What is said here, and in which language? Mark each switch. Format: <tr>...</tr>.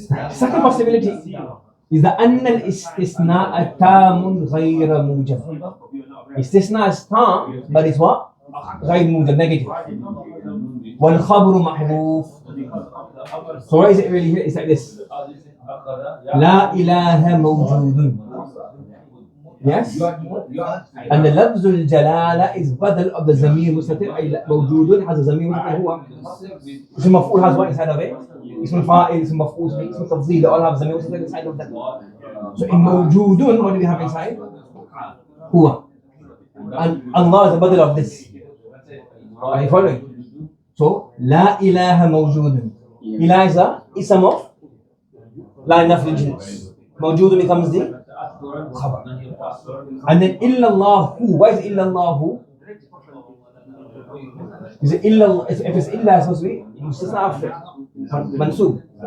<en>Second possibility is the</en> <ar>أن الاستثناء تام غير موجب.</ar> <en>Istisna is tam, but it's what?</en> <ar>غير موجب, negative. والخبر محذوف.</ar> <en>So what is it really here? It's like this.</en> <ar>لا إله موجود. Yes?</ar> <en>And the لفظ الجلالة is بدل of the ضمير مستتر.</en> <ar>أي موجود has a ضمير مستتر هو.</ar> <en>اسم مفعول has what inside of it? اسم الفاعل, اسم مفعول, اسم تفضيل, they all have ضمير مستتر inside of that. So in موجود, what do we have inside?</en> <ar>هو.</ar> <en>And Allah is the بدل of this. Are you following?</en> <ar>So لا إله موجود.</ar> <en>إله is a ism of لا نفي الجنس. موجود becomes the خبر. And then illallah who? Why is illallah who? Is it illallah? If it's illa, it's supposed to be mustasna after mansub.</en>